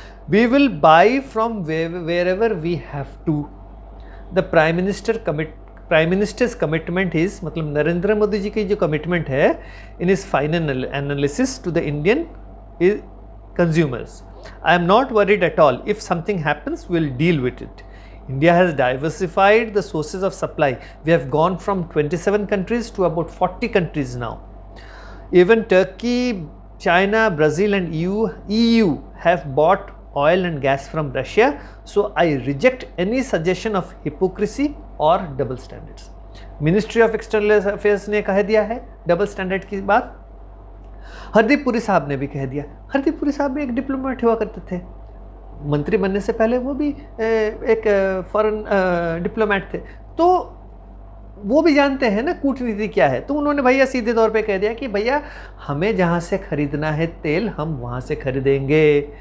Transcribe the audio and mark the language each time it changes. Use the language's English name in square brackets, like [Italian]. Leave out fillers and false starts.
[English] We will buy from wherever we have to. The prime minister's commitment is, [Hindi] मतलब नरेंद्र मोदी जी की जो commitment है [English] In is final analysis to the Indian consumers. I am not worried at all, if something happens will deal with it. India has diversified the sources of supply. We have gone from 27 countries to about 40 countries now. Even Turkey, China, Brazil and EU have bought oil and gas from Russia. So I reject any suggestion of hypocrisy or double standards. [Hindi] Ministry of External Affairs ने कह दिया है double standard की बात। हरदीप पुरी साहब ने भी कह दिया। हरदीप पुरी साहब भी एक डिप्लोमेट हुआ करते थे, मंत्री बनने से पहले वो भी एक फॉरेन डिप्लोमेट थे, तो वो भी जानते हैं ना कूटनीति क्या है। तो उन्होंने भैया सीधे तौर पे कह दिया कि भैया हमें जहाँ से खरीदना है तेल हम वहाँ से खरीदेंगे।